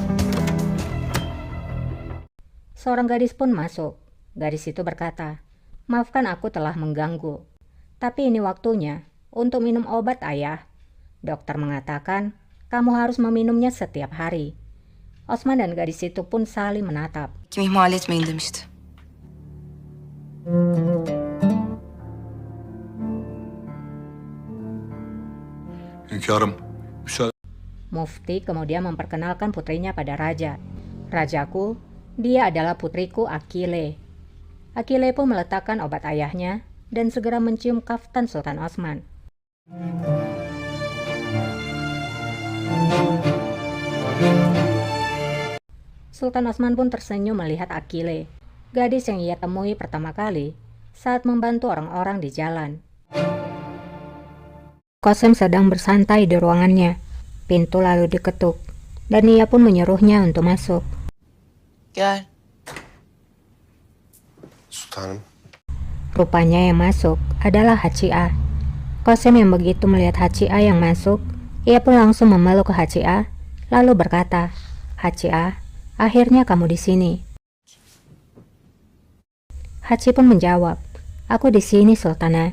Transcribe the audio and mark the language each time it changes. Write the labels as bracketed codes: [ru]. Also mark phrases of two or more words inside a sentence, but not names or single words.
[id] Seorang gadis pun masuk. Gadis itu berkata, maafkan aku telah mengganggu, tapi ini waktunya untuk minum obat ayah. Dokter mengatakan, kamu harus meminumnya setiap hari. Osman dan gadis itu pun saling menatap. [tr] Kim ihmal etmeyin demişti. Hünkârım, müsaade. [id] Mufti kemudian memperkenalkan putrinya pada raja. Rajaku, dia adalah putriku Akile. Akile pun meletakkan obat ayahnya dan segera mencium kaftan Sultan Osman. Sultan Osman pun tersenyum melihat Akile, gadis yang ia temui pertama kali saat membantu orang-orang di jalan. Qasem sedang bersantai di ruangannya. Pintu lalu diketuk, dan ia pun menyuruhnya untuk masuk. [tr] Gel. Sultanım. [id] Rupanya yang masuk adalah Hacia. Qasem yang begitu melihat Hacia yang masuk, ia pun langsung memeluk Hacia, lalu berkata, Hacia, akhirnya kamu di sini. Haci pun menjawab, aku di sini, Sultana.